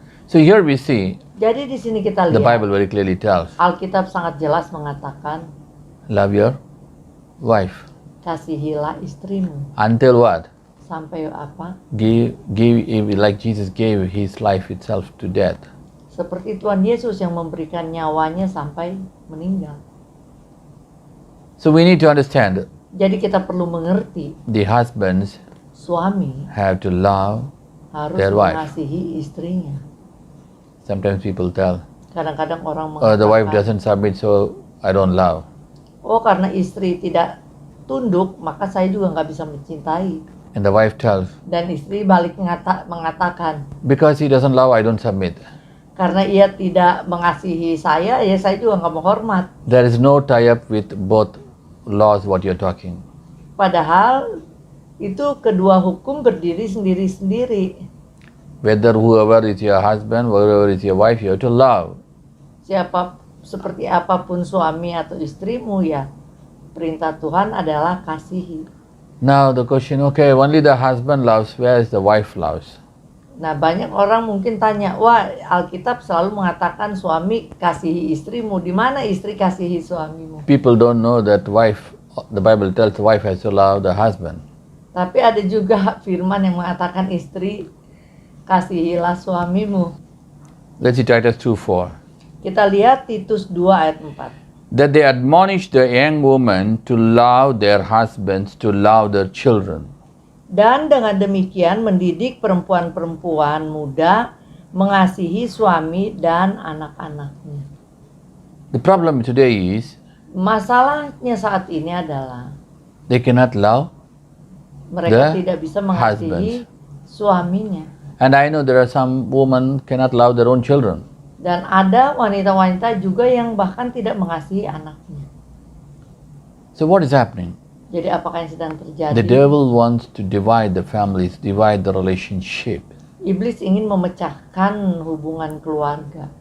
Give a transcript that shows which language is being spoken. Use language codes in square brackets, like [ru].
[en] So here we see [id] Jadi di sini kita [en] the [id] lihat [en] Bible very clearly tells, [id] Alkitab sangat jelas mengatakan, [en] love your wife. [id] kasihilah istrimu. [en] Until what? [id] Sampai apa? [en] Give, like Jesus gave his life itself to death. [id] Seperti Tuhan Yesus yang memberikan nyawanya sampai meninggal. [en] So we need to understand [id] Jadi kita perlu mengerti, [en] the husbands [id] suami [en] have to love. [id] harus [en] Their wife. [id] mengasihi istrinya. [en] Sometimes people tell, [id] Kadang-kadang orang [en] oh, the wife [id] mengatakan, [en] doesn't submit, so I don't love. [id] oh karena istri tidak tunduk, maka saya juga nggak bisa mencintai. [en] And the wife tells, [id] Dan istri balik mengatakan, [en] because he doesn't love, I don't submit. [id] karena ia tidak mengasihi saya, ya saya juga nggak menghormat. [en] There is no tie-up with both laws what you're talking. [id] Padahal itu kedua hukum berdiri sendiri-sendiri. [en] Whether whoever is your husband, whoever is your wife, you have to love. [id] Siapa seperti apapun suami atau istrimu, ya perintah Tuhan adalah kasihi. [en] Now the question, okay, only the husband loves, where is the wife loves? [id] Nah, banyak orang mungkin tanya, wah Alkitab selalu mengatakan suami kasihi istrimu, di mana istri kasihi suamimu? [en] People don't know that wife, the Bible tells the wife has to love the husband. [id] Tapi ada juga firman yang mengatakan istri kasihilah suamimu. [en] Let's see Titus 2:4. [id] Kita lihat Titus 2 ayat 4. [en] That they admonish the young women to love their husbands, to love their children. [id] Dan dengan demikian mendidik perempuan-perempuan muda mengasihi suami dan anak-anaknya. [en] The problem today is [id] Masalahnya saat ini adalah [en] they cannot love. [id] mereka [en] The [id] tidak bisa mengasihi suaminya. [en] And I know there are some women cannot love their own children. [id] Dan ada wanita-wanita juga yang bahkan tidak mengasihi anaknya. [en] So what is happening? [id] Jadi apakah yang sedang terjadi? [en] The devil wants to divide the families, divide the relationship. [id] Iblis ingin memecahkan hubungan keluarga.